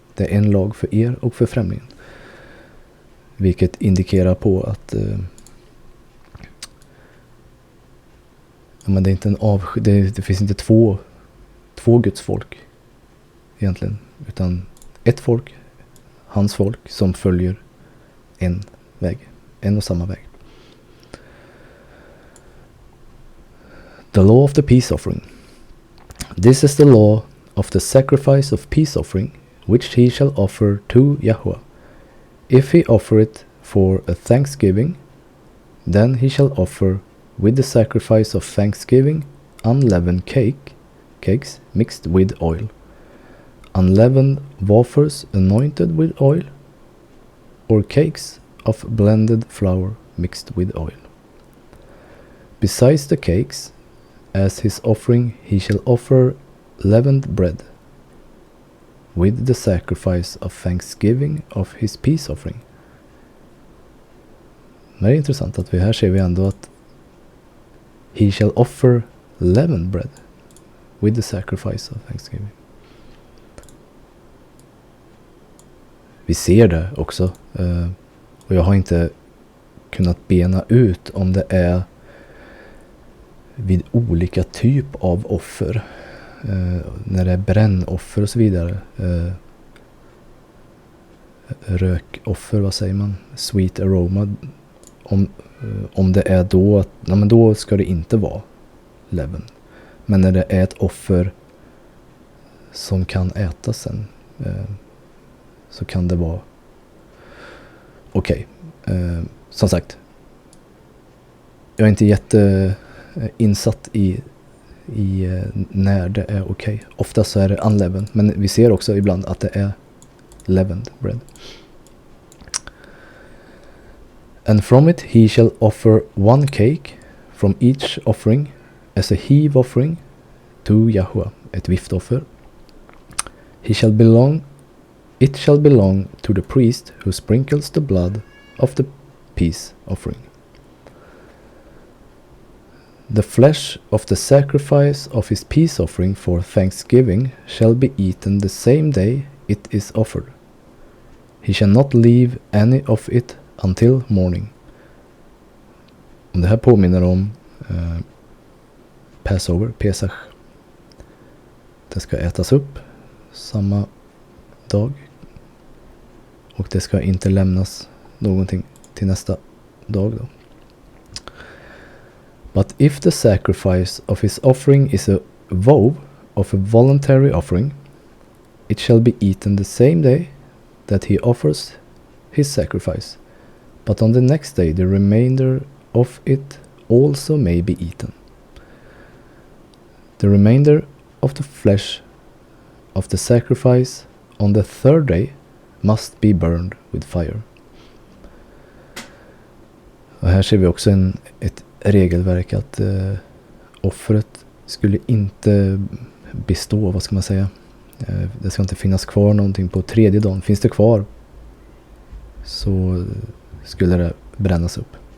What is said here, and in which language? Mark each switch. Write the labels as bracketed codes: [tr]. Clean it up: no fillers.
[sv] Det är en lag för er och för främlingen. Vilket indikerar på att men det är inte det finns inte två Guds folk egentligen, utan ett folk, hans folk, som följer en och samma väg. [en] The law of the peace offering. This is the law of the sacrifice of peace offering, which he shall offer to Yahweh. If he offer it for a thanksgiving, then he shall offer with the sacrifice of thanksgiving unleavened cakes mixed with oil, unleavened wafers anointed with oil, or cakes of blended flour mixed with oil. Besides the cakes, as his offering he shall offer leavened bread, with the sacrifice of thanksgiving of his peace offering. [sv] Men det är intressant att här ser vi ändå att [en] he shall offer leavened bread with the sacrifice of thanksgiving. [sv] Vi ser det också, och jag har inte kunnat bena ut om det är vid olika typ av offer, när det är brännoffer och så vidare, rökoffer, vad säger man, [en] sweet aroma, [sv] om det är då att, men då ska det inte vara leaven. Men när det är ett offer som kan ätas sen, så kan det vara okej. Som sagt, jag är inte jätteinsatt i när det är okej. Oftast så är det unleavened, men vi ser också ibland att det är leavened bread. [en] And from it he shall offer one cake from each offering as a heave offering to Yahweh, [sv] ett viftoffer. [en] He shall belong it shall belong to the priest who sprinkles the blood of the peace offering. The flesh of the sacrifice of his peace offering for thanksgiving shall be eaten the same day it is offered. He shall not leave any of it until morning. [sv] Och det här påminner om Passover, Pesach. Det ska ätas upp samma dag. Och det ska inte lämnas någonting till nästa dag då. [en] But if the sacrifice of his offering is a vow of a voluntary offering, it shall be eaten the same day that he offers his sacrifice. But on the next day the remainder of it also may be eaten. The remainder of the flesh of the sacrifice on the third day must be burned with fire. [sv] Och här ser vi också ett regelverk att offret skulle inte bestå, vad ska man säga? Det ska inte finnas kvar någonting på tredje dagen. Finns det kvar så skulle det brännas upp.